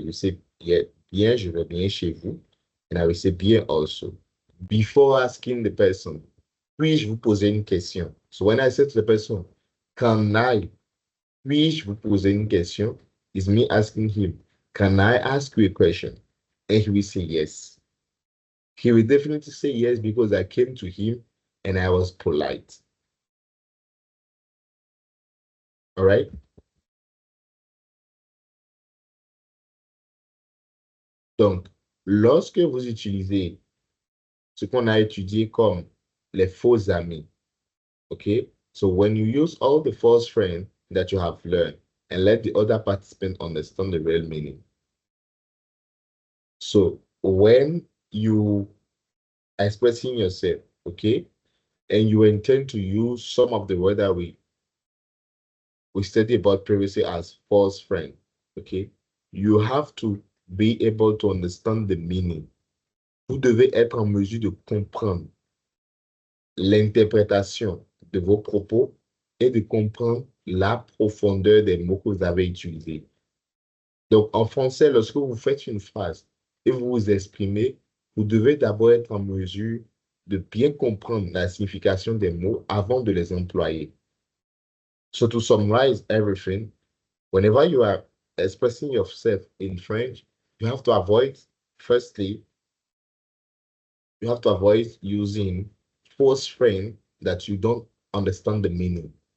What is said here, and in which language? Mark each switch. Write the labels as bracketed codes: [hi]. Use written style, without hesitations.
[en] You say bien, bien, [fr] je vais bien chez vous. [en] And I will say bien also. Before asking the person, [fr] puis-je vous poser une question? [en] So when I say to the person, [fr] puis-je vous poser une question? [en] Is me asking him, can I ask you a question? And he will say yes. He will definitely say yes because I came to him and I was polite. All right? [fr] Donc, lorsque vous utilisez ce qu'on a étudié comme les faux amis, okay? [en] So when you use all the false friends that you have learned and let the other participant understand the real meaning. So when you are expressing yourself, okay, and you intend to use some of the word that we studied about previously as false friend. Okay? You have to be able to understand the meaning. [fr] Vous devez être en mesure de comprendre l'interprétation de vos propos et de comprendre la profondeur des mots que vous avez utilisés. Donc, en français, lorsque vous faites une phrase et vous vous exprimez, vous devez d'abord être en mesure de bien comprendre la signification des mots avant de les employer. [en] So, to summarize everything, whenever you are expressing yourself in French, you have to avoid, firstly, you have to avoid using false friend that you don't understand the meaning.